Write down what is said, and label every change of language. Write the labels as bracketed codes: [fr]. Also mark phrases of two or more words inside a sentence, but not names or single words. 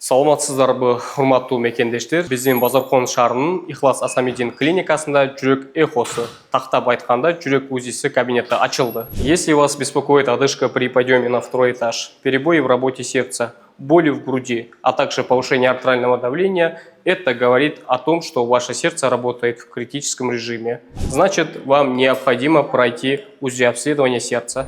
[ky] Саламатсыздарбы, урматтуу мекендештер. Биздин Базаркон шаарынын Ихлас Асамидин клиникасында жүрөк эхосу, тактап айтканда жүрөк УЗИси кабинети ачылды. [ru] Если вас беспокоит одышка при подъеме на второй этаж, перебои в работе сердца, боли в груди, а также повышение артериального давления, это говорит о том, что ваше сердце работает в критическом режиме. Значит, вам необходимо пройти УЗИ-обследование сердца.